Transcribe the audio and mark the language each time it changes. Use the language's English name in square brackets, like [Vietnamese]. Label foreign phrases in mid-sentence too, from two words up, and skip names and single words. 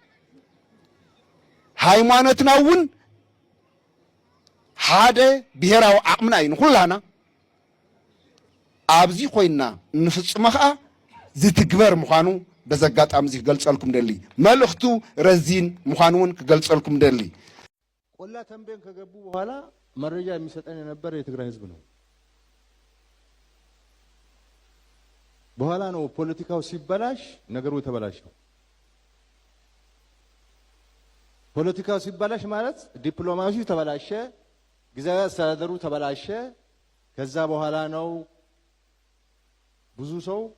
[Tigrinya] ሃይማኖትና እውን ሓደ ብሄራዊ ዓቕምና እዩ ንኩላና ኣብዚ ኮይና ንፍፅሞ ከዓ ዝትግበር ምዃኑ በዚ ኣጋጣሚ እዚ ክገልፀልኩም ደሊ መልእኽቱ ረዚን ምዃኑ እውን ክገልፀልኩም ደሊ [Amharic] ቆላ ተንቤን ከገቡ በኋላ መረጃ የሚሰጠን የነበረ የትግራይ ህዝብ ነው። በኋላ ነው ፖለቲካው ሲበላሽ ነገሩ የተበላሸው። ፖለቲካው ሲበላሽ ማለት ዲፕሎማሲው ተበላሸ፣ ጊዜያዊ አስተዳደሩ ተበላሸ። ከዛ በኋላ ነው ብዙ ሰው